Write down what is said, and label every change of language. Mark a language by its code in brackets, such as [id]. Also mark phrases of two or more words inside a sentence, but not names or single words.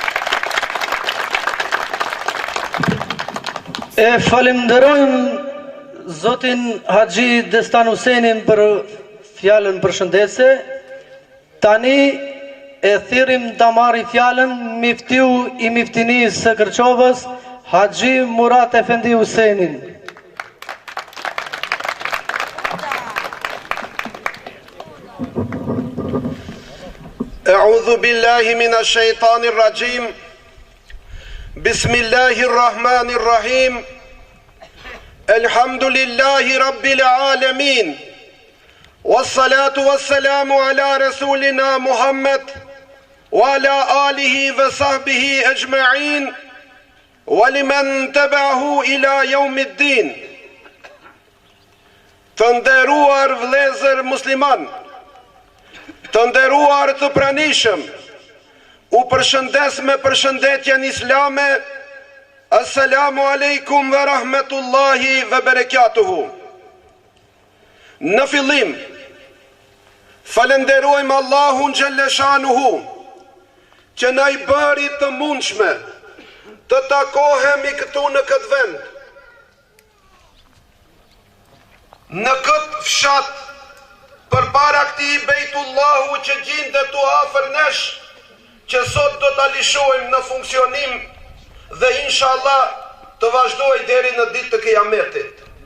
[sq] E falenderojmë Zotin Haxhi Destan Husenin për fjalën përshëndetse. Tani e thirrim ta marrë fjalën miftiu I miftinisë së Kërçovës, Haxhi Murat Efendi Husenin. [ar] أعوذ بالله من الشيطان الرجيم بسم الله الرحمن الرحيم الحمد لله رب العالمين والصلاة والسلام على رسولنا محمد وعلى آله وصحبه أجمعين ولمن تبعه إلى يوم الدين. [sq] Të nderuar vëllezër musliman, të nderuar të pranishëm, u përshëndes me përshëndetjen islame. [ar] السلام عليكم ورحمة الله وبركاته. [sq] Në fillim, falenderojmë Allahun xhalleshanuhu që na I bëri të mundshme të takohemi këtu në këtë vend, në këtë fshat, përpara këtij Bejtullahu që gjinde tu afër nesh, që sot do ta lishojmë në funksionim dhe inshallah të vazhdoj deri në ditë të Kiametit.